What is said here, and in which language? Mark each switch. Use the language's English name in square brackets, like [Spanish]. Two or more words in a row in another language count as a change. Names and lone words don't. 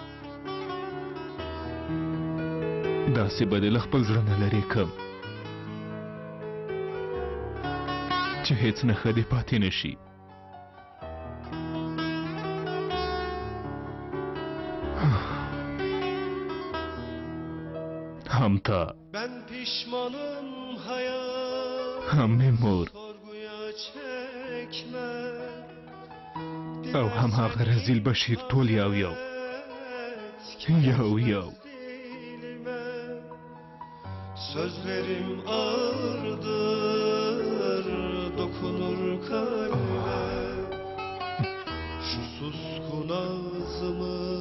[Pashto] داسې به دې له خپل زړه نه لرې کړم چې هیڅ نښه دې پاتې نه شي هم تا [Turkish] Ben pişmanım hayat [Pashto] هم مې مور [Turkish] sorguya çekme [Pashto] او هم هغه رزیل بشیر ټول یو یو یو [Turkish] dilime Sözlerim ağırdır dokunur kalbime Şu suskun ağzımı